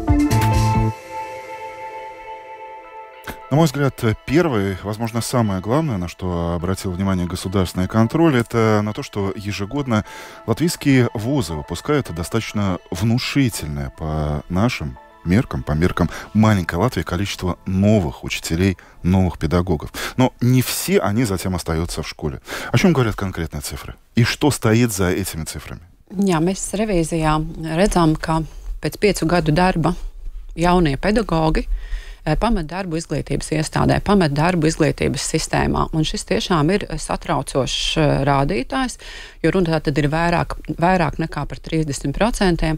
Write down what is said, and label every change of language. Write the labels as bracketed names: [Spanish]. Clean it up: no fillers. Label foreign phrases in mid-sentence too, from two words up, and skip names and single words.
[Russian] На мой взгляд, первое, возможно, самое главное, на что обратил внимание государственный контроль, это на то, что ежегодно латвийские вузы выпускают достаточно внушительное по нашим меркам, по меркам маленькой Латвии, количество новых учителей, новых педагогов. Но не все они затем остаются в школе. О чем говорят конкретные цифры? И что стоит за этими цифрами? [Latvian] Jā, mēs revīzijā redzam, ka pēc 5 gadu darba jaunie pedagogi pamet darbu izglītības iestādē, pamet darbu izglītības sistēmā. Un šis tiešām ir satraucošs rādītājs, jo runa tad ir vairāk nekā par 30%.